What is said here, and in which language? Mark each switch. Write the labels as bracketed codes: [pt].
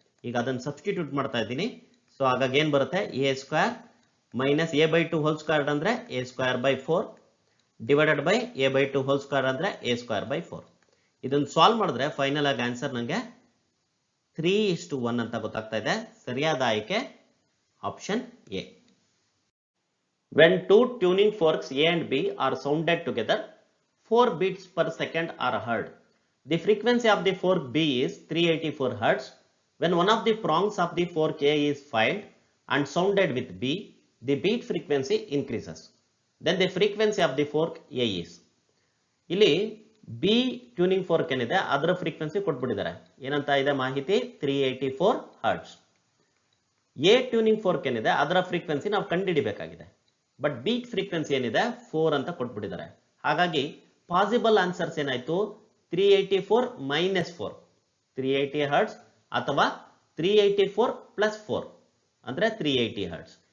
[kn] ಈಗ ಅದನ್ನ ಸಬ್ಸ್ಟಿಟ್ಯೂಟ್ ಮಾಡ್ತಾ ಇದ್ದೀನಿ. ಸೊ ಹಾಗಾಗಿ ಏನ್ ಬರುತ್ತೆ, a square minus a by 2 whole square ಅಂದ್ರೆ a square by 4 divided by a by 2 whole square ಅಂದ್ರೆ a ಸ್ಕ್ವೇರ್ ಬೈ 4. ಇದನ್ನು ಸಾಲ್ವ್ ಮಾಡಿದ್ರೆ ಫೈನಲ್ ಆಗಿ ಆನ್ಸರ್ ನಂಗೆ 3:1 ಅಂತ ಗೊತ್ತಾಗ್ತಾ ಇದೆ. ಸರಿಯಾದ ಆಯ್ಕೆ option A. [en] When two tuning forks A and B are sounded together, 4 beats per second are heard. The frequency of the fork B is 384 Hz. When one of the prongs of the fork A is filed and sounded with B, the beat frequency increases. Then the frequency of the fork A is. [kn] ಇಲ್ಲಿ B tuning fork ಏನಿದೆ ಅದರ frequency ಕೊಟ್ಬಿಟ್ಟಿದ್ದಾರೆ. ಏನಂತ ಇದೆ ಮಾಹಿತಿ, 384 hertz. A tuning fork ಏನಿದೆ ಅದರ frequency ನಾವು ಕಂಡುಹಿಡಿಬೇಕಾಗಿದೆ. But beet frequency ಏನಿದೆ 4 ಅಂತ ಕೊಟ್ಬಿಟ್ಟಿದ್ದಾರೆ. ಹಾಗಾಗಿ ಪಾಸಿಬಲ್ ಆನ್ಸರ್ಸ್ ಏನಾಯ್ತು, 384 ಮೈನಸ್ 4, 380 ಹರ್ಟ್ಸ್ ಅಥವಾ 384 ಪ್ಲಸ್ 4 ಅಂದ್ರೆ 380 ಹರ್ಟ್ಸ್.